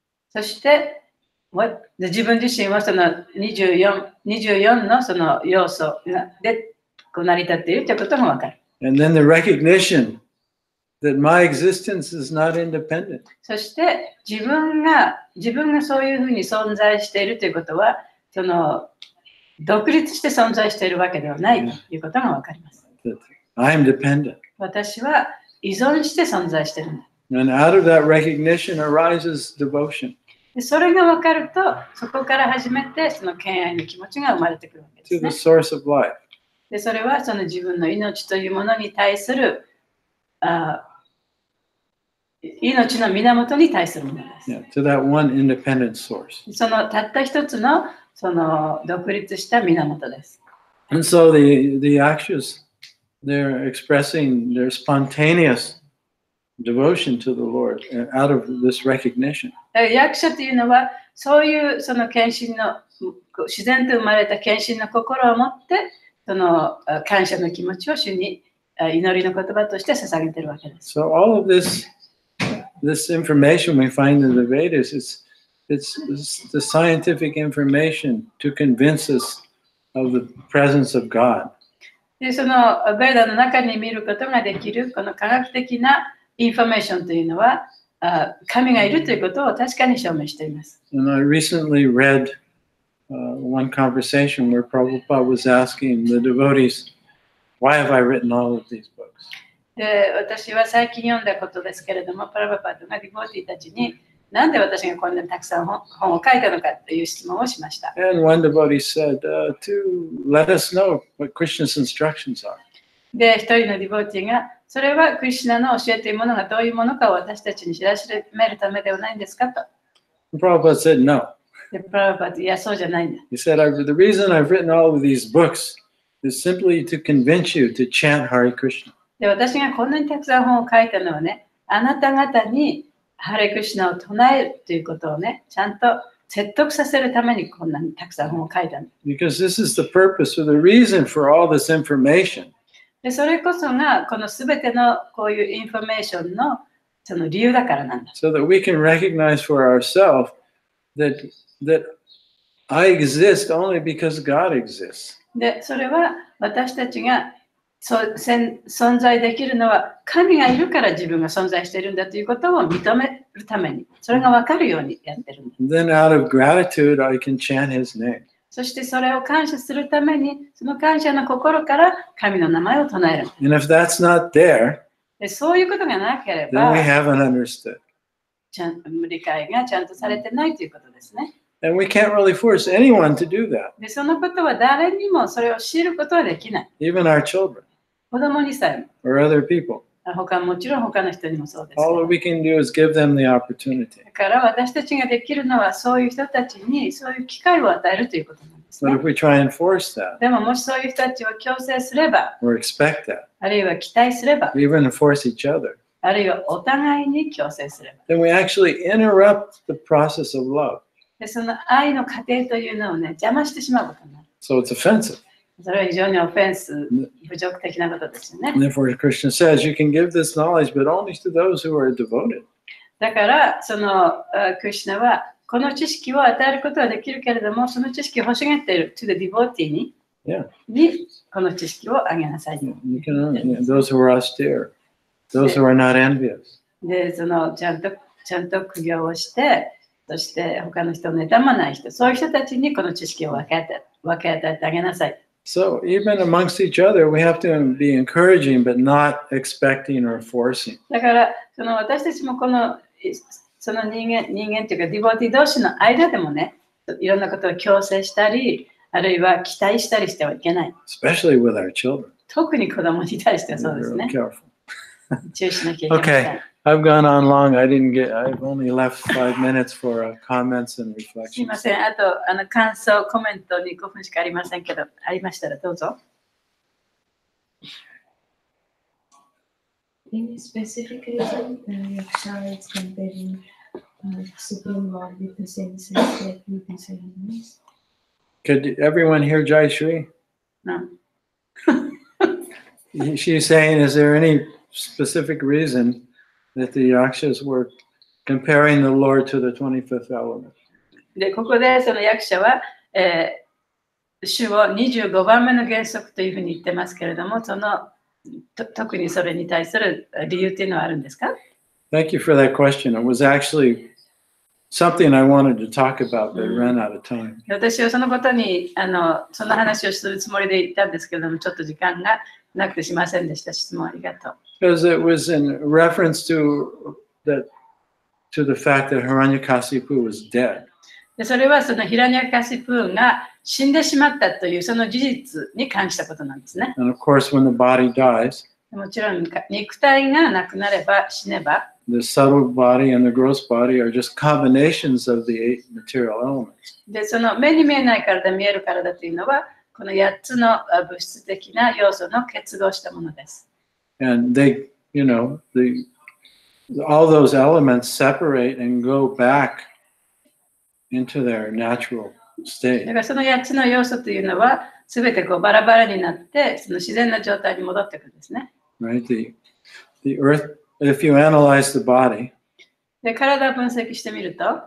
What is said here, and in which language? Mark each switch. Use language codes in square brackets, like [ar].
[ja] そしてで自分自身はその24のその要素でこう成り立っているということがわかる。 [en] And then the recognition that my existence is not independent. [ja] そして自分がそういうふうに存在しているということは、その独立して存在しているわけではないということがわかります。 [en] That I'm dependent. [ja] 私は依存して存在しているんだ。 [en] And out of that recognition arises devotion [ja] でそれがわかると、そこから初めてその敬愛の気持ちが生まれてくるわけで [en] to [ja] す [en] the [ja] ね。 [en] source of life. [ja] でそれはその自分の命というものに対する命の源に対するものです。 [en] Yeah, to that one independent source. [ja] そのたった一つのその独立した源です。 [en] And so the Akshas, they're expressing their spontaneous devotion to the Lord out of this recognition. [ja] 役者というのはそういうその献身の自然と生まれた献身の心を持ってその感謝の気持ちを主に祈りの言葉として捧げているわけです。 [en] So all of this information we find in the Vedas, it's the scientific information to convince us of the presence of God. [ja] でそのベーダの中に見ることができるこの科学的なインフォメーションというのは神がいるということを確かに証明しています。 [en] And I recently read one conversation where Prabhupada was asking the devotees, why have I written all of these books? [ja] で私は最近読んだことですけれども、プラバパートがディボーティーたちになんで私がこんなにたくさん本を書いたのかという質問をしました。 [en] And one devotee said, to let us know what Krishna's instructions are. [ja] で、一人のディボーティーが、それはクリシュナの教えているものがどういうものかを私たちに知らしめるためではないんですかと。 [en] Prabhupada said, no. [ja] で、プラバパート、いや、そうじゃないんだ。 [en] He said, the reason I've written all of these books is simply to convince you to chant Hare Krishna. [ja] で、私がこんなにたくさん本を書いたのはね、あなた方にハレクリシュナを唱えるということをね、ちゃんと説得させるためにこんなにたくさん本を書いたんだ。 [en] Because this is the purpose or the reason for all this information. [ja] でそれこそがこのすべてのこういうインフォメーションのその理由だからなんだ。 [en] So that we can recognize for ourselves that I exist only because God exists. [ja] で、それは私たちが存在できるのは神がいるから自分が存在しているんだということを認めるために、それが分かるようにやってるんだ。 [en] Then out of gratitude, I can chant His name. [ja] そしてそれを感謝するために、その感謝の心から神の名前を唱える。 [en] And if that's not there, [ja] でそういうことがなけれ [en] then [ja] ば [en] we、haven't understood. [ja] 理解がちゃんとされてないということですね。 [en] And we can't really force anyone to do that, [ja] でそのことは誰にもそれを知ることはできない。 [en] even our children [ja] 子供にさえも。 [en] or other people. [ja] もちろん他の人にもそうです。 [en] All that we can do is give them the opportunity. [ja] だから私たちができるのはそういう人たちにそういう機会を与えるということなんですね。 [en] But if we try and force that [ja] でももしそういう人たちを強制すれば、 [en] or expect that, [ja] あるいは期待すれば、 [en] even force each other, [ja] あるいはお互いに強制すれば、 [en] then we actually interrupt the process of love. [ja] でその愛の過程というのをね、邪魔してしまうことになる。 [en] So it's offensive. [ja] それは非常にオフェンス、侮辱的なことですよね。 [en] And therefore, Krishna says, you can give this knowledge, but only to those who are devoted. [ja] だから、そのクリシュナはこの知識を与えることはできるけれども、その知識を欲しがっている、 [en] to the devotee [ja] に、 [en] Yeah. [ja] にこの知識をあげなさい。 [en] You can only, those who are austere, those who are not envious. [ja] で、そのちゃんと苦行をして、そして他の人を妬まない人、そういう人たちにこの知識を分け与えてあげなさい。 [en] So even amongst each other, we have to be encouraging, but not expecting or forcing. [ja] だからその私たちもその人間というかディボティ同士の間でもね、いろんなことを強制したり、あるいは期待したりしてはいけない。 [en] Especially with our children. [ja] 特に子供に対してはそうです [en] Be [ja] ね。 [en] real careful. [ja] 注意しなきゃいけません。 [en] Okay, I've gone on long. I've only left 5 minutes for comments and [ja] すいま [en] reflections. [ja] せん。あと、感想、コメントに5分しかありませんけど、ありましたらどうぞ。 [en] Any specific reason Yaksha is comparing Supreme Lord with the senses like with these elements? Could everyone hear Jai Shri? No. She's saying, is there any specific reason that the Yakshas were comparing the Lord to the 25th element? [ja] で、ここでその役者は、主を25番目の原則というふうに言ってますけれども、特にそれに対する理由っていうのはあるんですか？ [en] Thank you for that question. It was actually something I wanted to talk about, but ran out of time. [ja] 私はそのことにその話をするつもりで言ったんですけれども、ちょっと時間がなくてしませんでした。質問ありがとう。 [en] Because it was in reference to the fact that Hiranyakasipu was dead. [ja] でそれはそのヒラニャカシプーンが死んでしまったというその事実に関したことなんですね。 [en] And of course, when the body dies, [ja] もちろん肉体がなくなれば死ねば、 [en] the subtle body and the gross body are just combinations of the 8 material elements. [ja] でその目に見えない体、見える体というのは、この8つの物質的な要素の結合したものです。 [en] And they, all those elements separate and go back into their natural [ja] だ [en] state. [ja] からその8つの要素というのは、すべてこうバラバラになって、その自然な状態に戻ってくるんですね。 [en] Right? The earth, if you analyze the body, [ja] で体を分析してみると、